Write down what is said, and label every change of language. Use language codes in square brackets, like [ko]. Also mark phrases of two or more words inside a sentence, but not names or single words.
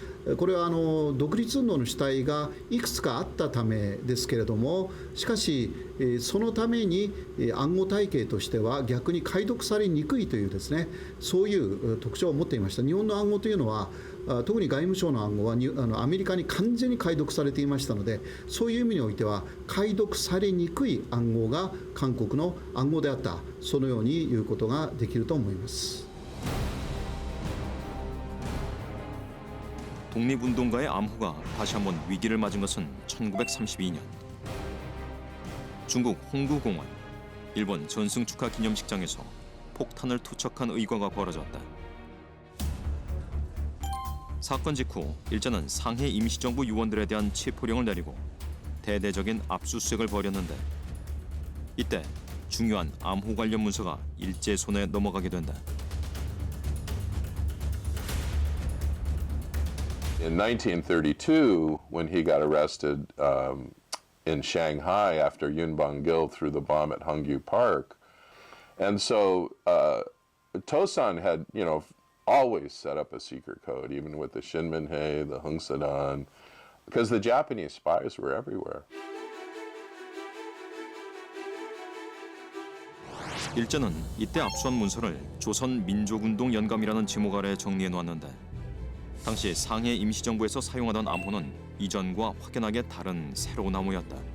[ja] これは独立運動の主体がいくつかあったためですけれども、しかしそのために暗号体系としては逆に解読されにくいというですね、そういう特徴を持っていました。日本の暗号というのは特に外務省の暗号はアメリカに完全に解読されていましたので、そういう意味においては解読されにくい暗号が韓国の暗号であった、そのように言うことができると思います。 [ko] 독립운동가의 암호가 다시 한번 위기를 맞은 것은 1932년. 중국 홍구공원, 일본 전승 축하 기념식장에서 폭탄을 투척한 의과가 벌어졌다. 사건 직후 일제는 상해 임시정부 요원들에 대한 체포령을 내리고 대대적인 압수수색을 벌였는데 이때 중요한 암호 관련 문서가 일제 손에 넘어가게 된다. [en] In 1932, when he got arrested in Shanghai after Yun Bang-gil threw the bomb at Hongyu Park, and so Tosan had, always set up a secret code, even with the Shinminhei, the Hungsadan, because the Japanese spies were everywhere. [ko] 일제는 이때 압수한 문서를 조선민족운동 연감이라는 제목 아래 정리해 놓았는데. 당시 상해 임시정부에서 사용하던 암호는 이전과 확연하게 다른 새로운 암호였다.